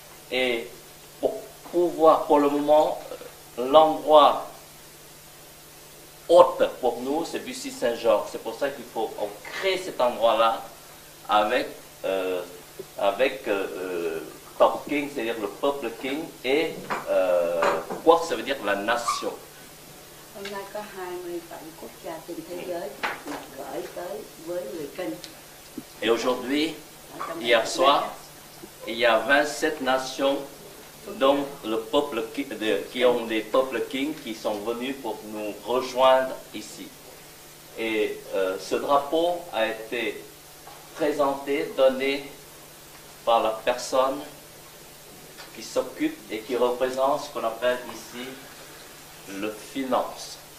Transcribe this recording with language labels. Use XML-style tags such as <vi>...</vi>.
<fr>Et pour le moment, l'endroit hôte pour nous, c'est Bussy-Saint-Georges. C'est pour ça qu'il faut créer cet endroit-là avec Top King, c'est-à-dire le peuple king, et Quốc, ça veut dire la nation.</fr> <vi>Hôm nay có 27 quốc gia trên thế giới được gửi tới với người Kinh.</vi> <fr>Et aujourd'hui, hier soir, il y a 27 nations Donc, le peuple qui ont des peuples kings qui sont venus pour nous rejoindre ici. Et ce drapeau a été présenté, donné par la personne qui s'occupe et qui représente ce qu'on appelle ici le finance.</fr>